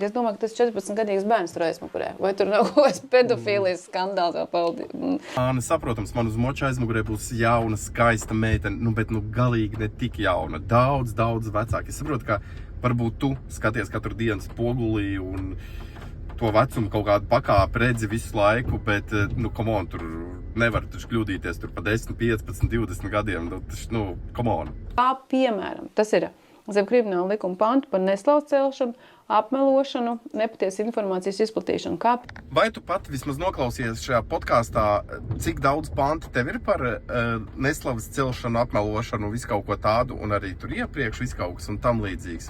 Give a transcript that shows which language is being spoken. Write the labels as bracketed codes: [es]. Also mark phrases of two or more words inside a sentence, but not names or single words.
[lv] Es domāju, ka tas 14-gadīgs bērns tur aizmugurē. Vai tur nav kaut kāds pedofīlijas skandāls vai paldies? Anna, saprotams, man uz moča aizmugurē būs jauna, skaista meitene, bet galīgi ne tik jauna. Daudz vecāka. Es saprotu, ka varbūt tu skaties katru dienu spogulī un to vecumu kaut kādu pakāpi redzi visu laiku, bet, [en] come on, [lv] tur nevar taču kļūdīties tur pa 10, 15, 20 gadiem, [en] come on. [lv] Kā piemēram, tas ir zem krimināla likuma pantu par neslavu celšanu, apmelošanu, nepatiesu informācijas izplatīšanu. Kā? Vai tu pat vismaz noklausies šajā podkāstā, cik daudz pantu tev ir par neslavas celšanu, apmelošanu, visu kaut ko tādu, un arī tur iepriekš visu kaut kas un tam līdzīgs?